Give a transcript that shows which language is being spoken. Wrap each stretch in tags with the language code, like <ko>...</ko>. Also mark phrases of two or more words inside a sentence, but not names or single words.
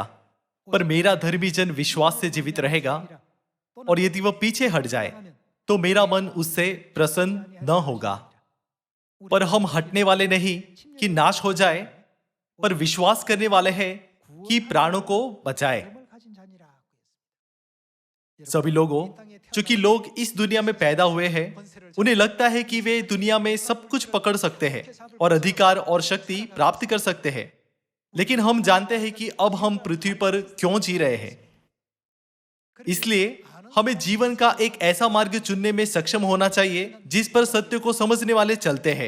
<hi>पर मेरा धर्मी जन विश्वास से जीवित रहेगा, और यदि वह पीछे हट जाए तो मेरा मन उससे प्रसन्न न होगा। पर हम हटने वाले नहीं कि नाश हो जाए, पर विश्वास करने वाले हैं कि प्राणों को बचाए।</hi> <ko>을 가진 자니라 하고 있습니다.</ko> <hi>सभी लोगों, चूंकि लोग इस दुनिया में पैदा हुए हैं, उन्हें लगता है कि वे दुनिया में सब कुछ पकड़ सकते हैं और अधिकार और शक्ति प्राप्त कर सकते हैं। लेकिन हम जानते हैं कि अब हम पृथ्वी पर क्यों जी रहे हैं। इसलिए हमें जीवन का एक ऐसा मार्ग चुनने में सक्षम होना चाहिए जिस पर सत्य को समझने वाले चलते हैं।</hi>